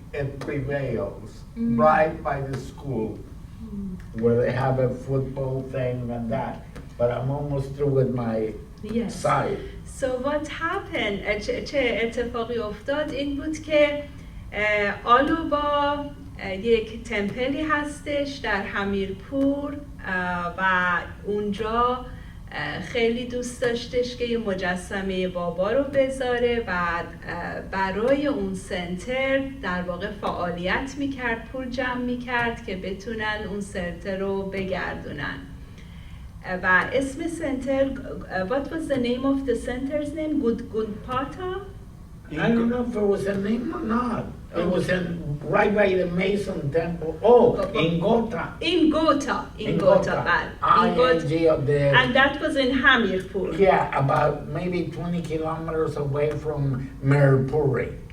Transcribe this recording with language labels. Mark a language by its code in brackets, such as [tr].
[en] it prevails right by the school where they have a football thing and that. But I'm almost through with my Yes. side. So what happened [fa] چه اتفاقی افتاد این بود که آلوبا یک تمپلی هستش در همیرپور و اونجا خیلی دوست داشتش که یه مجسمه بابا رو بذاره و برای اون سنتر در واقع فعالیت میکرد، پول جمع میکرد که بتونن اون سنتر رو بگردونن و اسم سنتر [en] what was the name of the center's name? Gunpata? I don't know if it was a name or not. It was right by the Mason Temple. Oh, in Gotha. In Gotha, بله. ING of the... And that was in Hamirpur. Yeah, about maybe 20 kilometers away from Mirpuri.